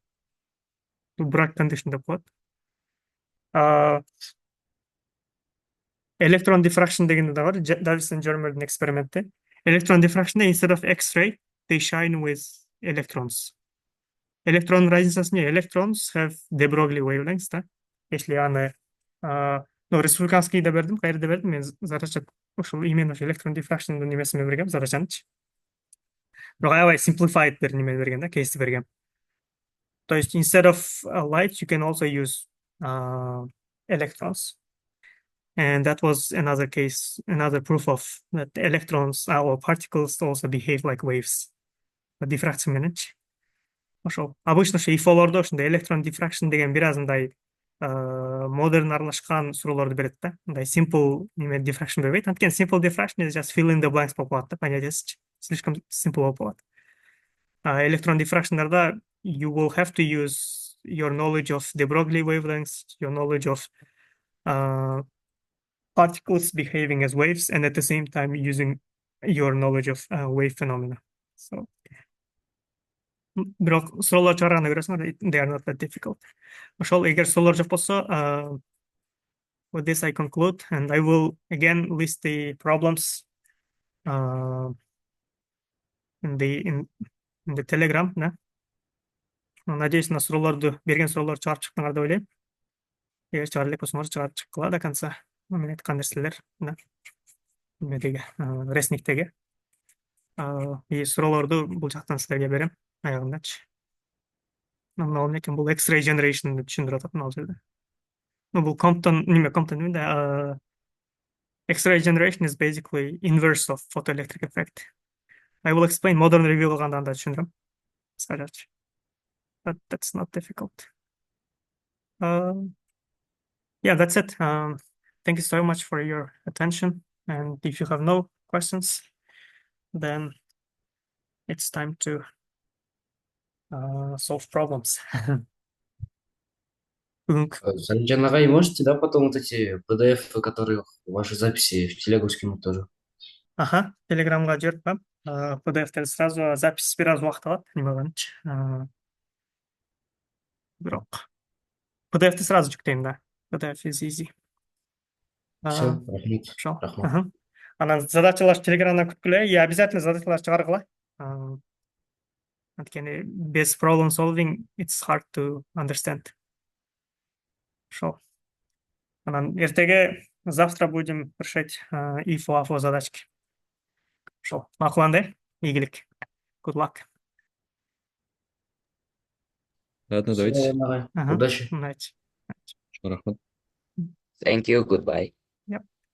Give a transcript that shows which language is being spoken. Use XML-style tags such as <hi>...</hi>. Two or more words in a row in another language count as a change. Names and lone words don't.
<ky>Тут брак condition деп коет.</ky> <en>Electron diffraction</en> <ky>дегенде да бар, Davison Germer'дин эксперименти.</ky> <en>Electron diffraction instead of X-ray, they shine with electrons.</en> <ky>Электрон разницасы не?</ky> <en>Electrons have de Broglie wavelengths,</en> <ky>да? Если аны республиканскийде бердим, кайерде бердим мен задача ошол именно ошо электрон дифракшндын немесин бергем, задачанычы. Бирок аябай simplified бир неме берген да, кейс берген.</ky> <en>То есть instead of light, you can also use electrons. And that was another case, another proof of that electrons or particles also behave like waves.</en> <ky>Diffraction мененчи. Ошол обычно ошо IPHO'лордо ушундай электрон diffraction деген бир аз мындай модерн аралашкан суроолорду берет да. Мындай simple неме diffraction бербейт. Анткени</ky> <en>simple diffraction is just fill in the blanks</en> <ky>болуп калат да, понятиесичи. Слишком simple болуп калат.</ky> <en>Electron diffractionдарда you will have to use your knowledge of de Broglie wavelengths, your knowledge of particles behaving as waves, and at the same time using your knowledge of wave phenomena. So,</en> <ky>бирок суроолор чыгарганда көрөсүңөр,</ky> <en>they are not that difficult.</en> <ky>Ошол эгер суроолор жок болсо,</ky> <en>with this I conclude, and I will again list the problems in the Telegram. Да?</en> <ru>Надеюсь, на</ru> <ky>суроолорду берген суроолорду чыгарып чыктыңар деп ойлойм. Эгер чыгара элек болсоңор чыгарып чыккыла</ky> <ru>до конца.</ru> <ky>Мен айткан нерселер немедеги ресниктеги. И суроолорду бул жактан силерге берем аягындачы. Мына экен бул</ky> <en>X-ray generation'ды</en> <ky>түшүндүрүп атат ал жерде. Бул Compton эмне</ky> <en>X-ray generation is basically inverse of photoelectric effect. I will explain modern review</en> <ky>кылганда анда түшүндүрөм. Кыскачачы.</ky> <en>But that's not difficult. Yeah, that's it. Thank you so much for your attention. And if you have no questions, then it's time to solve problems.</en> <ky>Санджан Агай,</ky> <ru>можете, да, потом вот эти PDF, которые ваши записи в телегу скинуть тоже? Ага,</ru> <kk>телеграмга жіберіп қоямын. PDF-терді сразу запись біраз уақыт алады, неме болғанычы. Бирок PDF-ті сразу жүктеймін, да.</kk> <en>PDF is easy.</en> <kk>Все, рахмет.</kk> <ky>Рахмат. Анан задачалар телеграмдан күткүлө, и обязательно задачалар чыгаргыла.</ky> <en>Анткени без problem solving it's hard to understand.</en> <ky>Ошол. Анан эртеге,</ky> <ru>завтра будем решать IPHO, APHO задачки.</ru> <ky>Ошол. Макуланды. Ийгилик.</ky> <en>Good luck.</en> <ru>Ладно, давайте. Удачи. Давайте.</ru> <ky>Рахмат.</ky> <en>Thank you. Goodbye. Yep.</en>